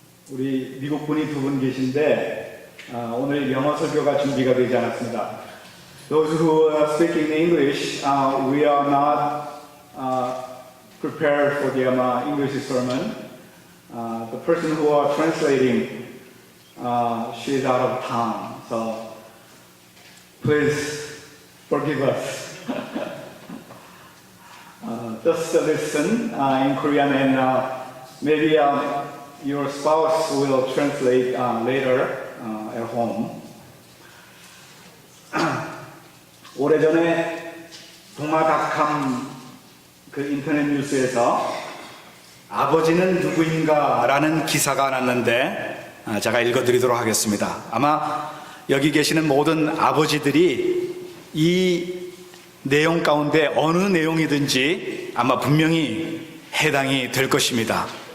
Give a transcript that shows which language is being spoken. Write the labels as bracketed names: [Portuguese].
[Korean] 우리 미국 분이 두 분 계신데 오늘 영어 설교가 준비가 되지 않았습니다. [English] Those who speak in English, we are not prepared for the English sermon. The person who are translating, she is out of town, so please forgive us. Just listen in Korean and maybe your spouse will translate later at home. [Korean] 오래전에 동아닷컴 그 인터넷 뉴스에서 아버지는 누구인가 라는 기사가 났는데 제가 읽어드리도록 하겠습니다. 아마 여기 계시는 모든 아버지들이 이 내용 가운데 어느 내용이든지 아마 분명히 해당이 될 것입니다.